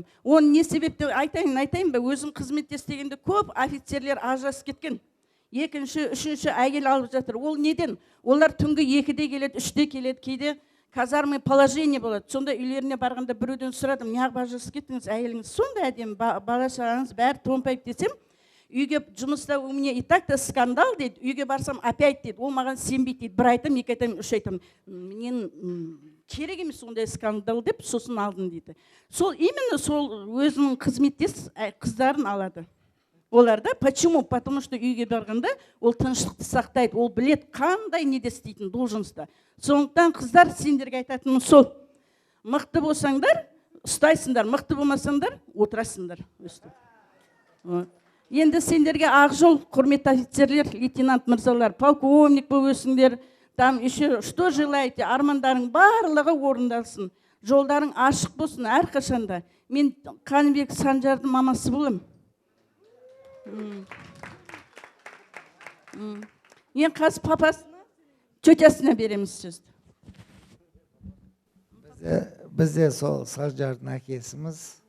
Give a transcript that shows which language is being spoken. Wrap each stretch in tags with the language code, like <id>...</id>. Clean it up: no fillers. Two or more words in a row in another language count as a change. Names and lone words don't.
<kk>Оны не себепті айтайын ба? Өзім қызметте істегенде көп офицерлер ажырасып кеткен. Екінші, үшінші әйел алып жатыр. Ол неден? Олар түнгі 2-де келеді, 3-де келеді, кейде</kk> <ru>казармы положение</ru> <kk>болады. Сонда үйлеріне барғанда біреуден сұрадым, неғып ажырасып кеттіңіз, әйеліңіз сондай әдемі, бала-шағаңыз бәрі томпайып десем, үйге жұмыста</kk> <ru>у меня и так-то скандал</ru> <kk>дейді, үйге барсам опять дейді, ол маған сенбейді дейді, бір айтам, 2 айтам, 3 айтам, мен керек емес ондай скандал деп сосын алдым дейді. Сол именно сол өзінің қызметтес қыздарын алады. Оларда почему?</kk> <ru>Потому что</ru> <kk>үйге барғанда ол тыныштықты сақтайды, ол білет қандай неде істейтін должностьта. Сондықтан қыздар сендерге айтатыным сол. Мықты болсаңдар, ұстайсыңдар, мықты болмасаңдар, отырасыңдар. Енді сендерге ақ жол, құрметті офицерлер, лейтенант мырзалар, полковник болып өсіңдер,</kk> <ru>там еще что желаете,</ru> <kk>армандарың барлығы орындалсын, жолдарың ашық болсын әрқашанда. Мен Қаныбек Санжардың мамасы болам. Ең қазір папасына, тетясына береміз сөзді. Бізде сол Санжардың әкесіміз.</kk>